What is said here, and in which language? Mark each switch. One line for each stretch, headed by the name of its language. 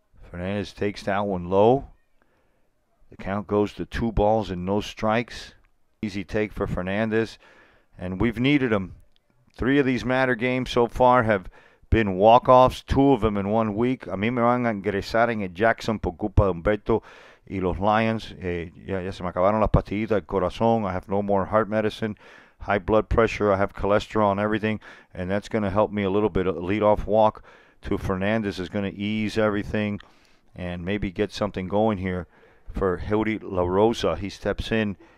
English: Fernandez takes that one low. The count goes to 2 balls and no strikes. Easy take for Fernandez, and we've needed him. 3 of these Matter games so far have been walk-offs, 2 of them in 1 week.
Spanish: A mí me van a ingresar en el Jackson por culpa de Humberto y los Lions. Ya se me acabaron las pastillitas del corazón.
English: I have no more heart medicine, high blood pressure. I have cholesterol and everything, and that's going to help me a little bit. A leadoff walk to Fernandez is going to ease everything and maybe get something going here for Hildy La Rosa. He steps in.